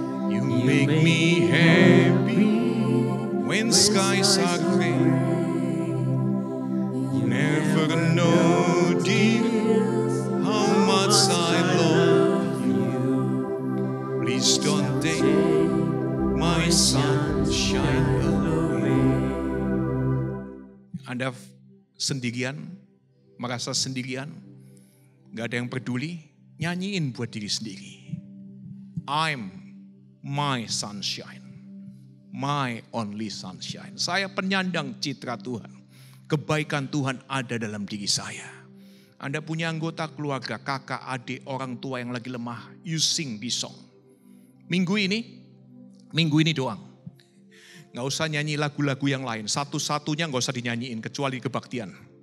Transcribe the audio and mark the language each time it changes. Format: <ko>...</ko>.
<en>You make me happy when skies are gray. Never know, dear, how much I love you. Please don't take my sunshine away.</en> <id>Anda sendirian, merasa sendirian, gak ada yang peduli, nyanyiin buat diri sendiri.</id> <en>I'm my sunshine, my only sunshine.</en> <id>Saya penyandang citra Tuhan. Kebaikan Tuhan ada dalam diri saya. Anda punya anggota keluarga, kakak, adik, orang tua yang lagi lemah.</id> <en>You sing this song.</en> <id>Minggu ini doang. Gak usah nyanyi lagu-lagu yang lain. Satu-satunya gak usah dinyanyiin kecuali kebaktian.</id>